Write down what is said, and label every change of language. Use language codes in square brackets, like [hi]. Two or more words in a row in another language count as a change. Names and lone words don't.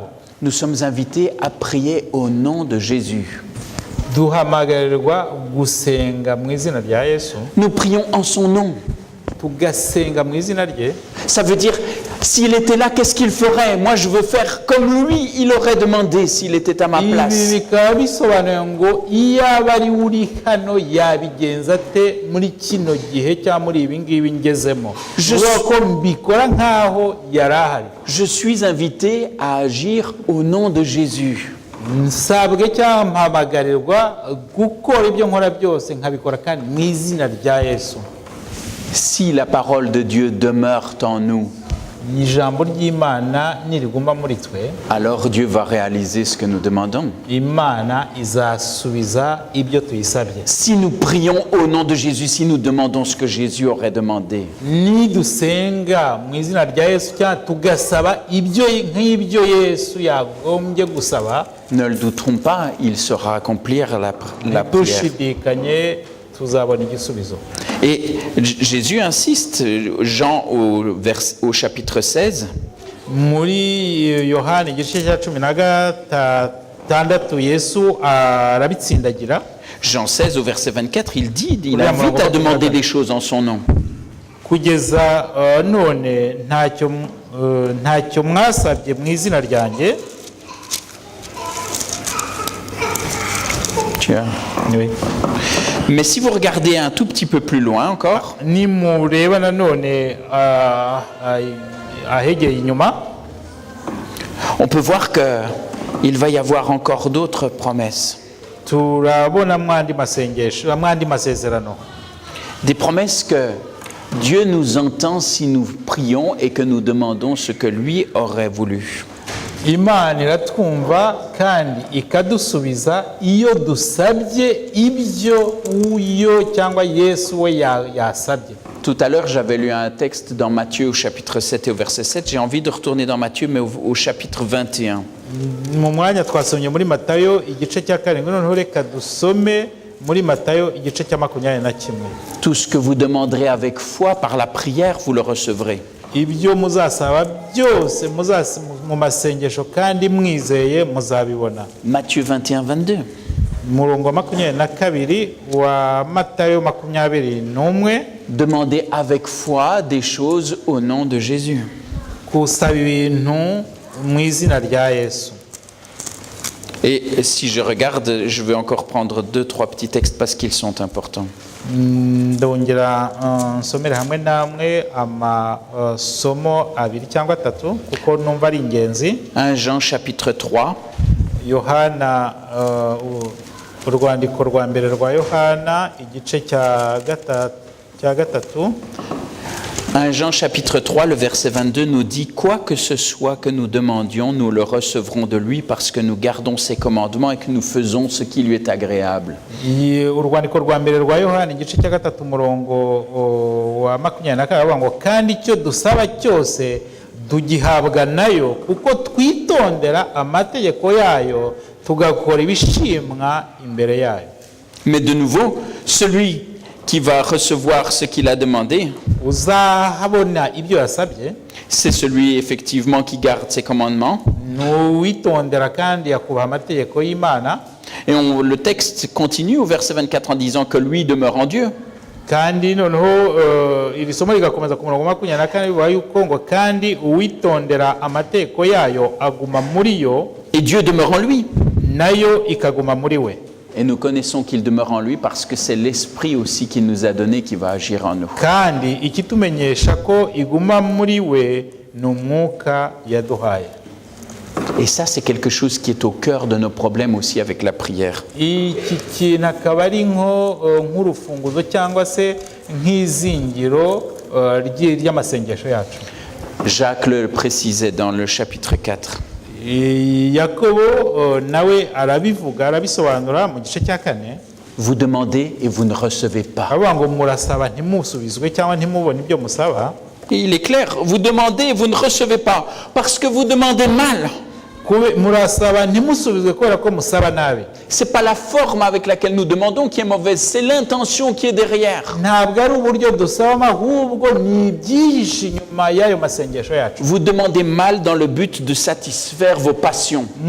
[fr] Nous sommes invités à prier au nom de Jésus. [rw] Duhamagarirwa gusenga mu izina rya Yesu. [fr] Nous prions en son nom. [rw] Tugasenga mu izina rye. [fr] Ça veut dire, s'il était là, qu'est-ce qu'il ferait? Moi, je veux faire comme lui, il aurait demandé s'il était à ma place. [rw] Ibi bikaba bisobanuye ngo iyaba ari uri hano yabigenza ate muri kino gihe cyangwa muri ibi ngibi ngezemo. Ko mbikora nkaho yari ahari. [fr] Je suis invité à agir au nom de Jésus. [rw] Nsabwe cyangwa mpamagarirwa gukora ibyo nkora byose nkabikora kandi mu izina rya Yesu. [fr] Si la parole de Dieu demeure en nous, [rw] ijambo ry'Imana niriguma muri twe, [fr] alors Dieu va réaliser ce que nous demandons. [rw] Imana izasubiza ibyo tuyisabye. [fr] Si nous prions au nom de Jésus, si nous demandons ce que Jésus aurait demandé, [rw] nidusenga mu izina rya Yesu cyangwa tugasaba ibyo nk'ibyo Yesu yagombye gusaba, [fr] ne le douterons pas, il saura accomplir la prière. [rw] Dushidikanye tuzabona igisubizo. [fr] Et Jésus insiste, Jean au chapitre 16. [rw] muri Yohana igice cya 16 Yesu arabitsindagira. [fr] Jean 16 au verset 24, il dit, il invite à demander des choses en son nom. [rw] Kugeza none ntacyo mwasabye mu izina ryanjye. [fr] Tiens. Oui. Mais si vous regardez un tout petit peu plus loin encore, [rw] Nimureba nanone ahegeye inyuma, [fr] on peut voir qu'il va y avoir encore d'autres promesses. [rw] turabona mwandi masezerano. [fr] Des promesses que Dieu nous entend si nous prions et que nous demandons ce que lui aurait voulu. [rw] Imana iratwumva kandi ikadusubiza iyo dusabye ibyo uyo cyangwa Yesu we yasabye. [fr] Tout à l'heure, j'avais lu un texte dans Matthieu au chapitre 7 et au verset 7. J'ai envie de retourner dans Matthieu, mais au chapitre 21. [rw] Mu mwanya twasomye muri Matayo igice cya 7, noneho reka dusome muri Matayo igice cya 21. [fr] Tout ce que vous demanderez avec foi par la prière, vous le recevrez. [rw] Ibyo muzasaba byose mu masengesho kandi mwizeye muzabibona. [fr] Matthieu 21, 22. [rw] Murongo 22 wa Matayo 21. [fr] Demandez avec foi des choses au nom de Jésus. [rw] Kusaba ibintu mu izina rya Yesu. [fr] Et si je regarde, je vais encore prendre 2-3 petits textes parce qu'ils sont importants. [rw] Ndongera nsomere hamwe namwe amasomo 2 cyangwa 3 kuko numva ari ingenzi. [fr] 1 Jean chapitre 3. [rw] Yohana urwandiko rwa mbere rwa Yohana igice cya 3. [fr] 1 Jean chapitre 3, le verset 22 nous dit « Quoi que ce soit que nous demandions, nous le recevrons de lui parce que nous gardons ses commandements et que nous faisons ce qui lui est agréable. » [rw] Urwandiko rwa mbere rwa Yohana igice cya 3 murongo wa 24 ngo kandi icyo dusaba cyose tugihabwa nayo kuko twitondera amategeko yayo tugakora ibishimwa imbere yayo. [fr] Mais de nouveau, celui qui va recevoir ce qu'il a demandé, c'est celui effectivement qui garde ses commandements. Et le texte continue au verset 24 en disant que lui demeure en Dieu. [rw] Kandi noneho iri somo rigakomeza ku murongo 24 bivuga yuko ngo kandi uwitondera amategeko yayo aguma muri yo, [fr] et Dieu demeure en lui. [rw] Nayo ikaguma muri we. [fr] Et nous connaissons qu'il demeure en lui parce que c'est l'esprit aussi qu'il nous a donné qui va agir en nous. [rw] Kandi ikitumenyesha ko iguma muri we n'umwuka yaduhaye. [fr] Et ça, c'est quelque chose qui est au cœur de nos problèmes aussi avec la prière. [rw] Iki kintu akaba ari nk'urufunguzo cyangwa se nk'izingiro ry'amasengesho yacu. [fr] Jacques le précisait dans le chapitre 4. [rw] Yakobo nawe arabivuga arabisobanura mu gice cya 4. [fr] Vous demandez et vous ne recevez pas. [rw] Avuga ngo murasaba ntimusubizwe cyangwa ntimubone ibyo musaba. [fr] Et il est clair, vous demandez et vous ne recevez pas parce que vous demandez mal. C'est pas la forme avec laquelle nous demandons qui est mauvaise, c'est l'intention qui est derrière. Vous demandez mal dans le but de satisfaire vos passions.